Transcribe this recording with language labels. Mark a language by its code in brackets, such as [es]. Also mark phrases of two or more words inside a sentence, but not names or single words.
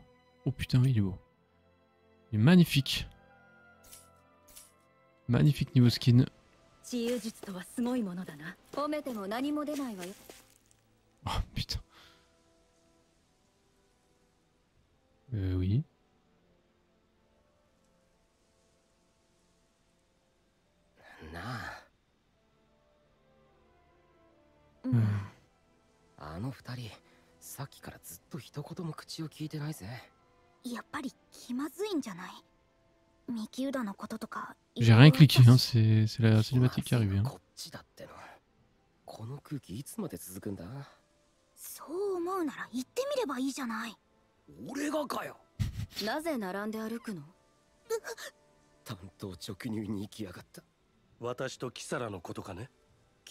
[fr] Oh putain, oui, il est beau. Il est magnifique. Magnifique niveau skin. Oh putain. Oui. Hmm. [ja] あの二人、さっきからずっと一言も口を聞いてないぜ。やっぱり気まずいんじゃない？ミキウダのこととか。 [fr] J'ai rien cliqué, hein, c'est la cinématique qui arrive. Hein. [ja] こっちだっての。この空気いつまで続くんだ？そう思うなら行ってみればいいじゃない。俺がかよ。なぜ並んで歩くの？担当直入に行きやがった。私とキサラのことかね。